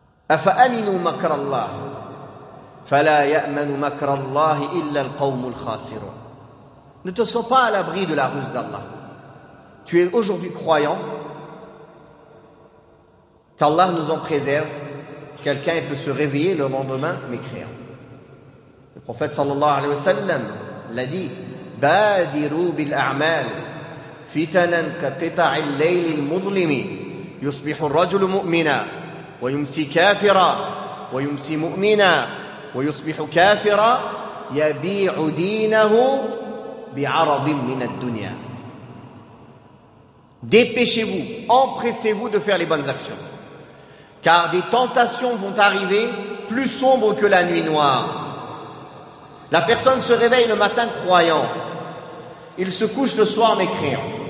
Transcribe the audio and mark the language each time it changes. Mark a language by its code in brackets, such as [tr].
[ar] أفأمنوا مكر الله فلا يأمن مكر الله إلا القوم الخاسرون. [fr] Ne te sens pas à l'abri de la ruse d'Allah. Tu es aujourd'hui croyant, qu'Allah nous en préserve, quelqu'un peut se réveiller le lendemain mécréant. Le prophète sallallahu alayhi wa sallam l'a dit: [ar] badiru bil a'mal fitanan ka qita' al-layl al-mudlim yusbihu ar-rajulu mu'mina wa yumsi kafira ويمسي مؤمنا ويصبح كافرا يبيع دينه بعرض من الدنيا. [fr] Dépêchez-vous, empressez-vous de faire les bonnes actions. Car des tentations vont arriver plus sombres que la nuit noire. La personne se réveille le matin croyant. Il se couche le soir mécréant.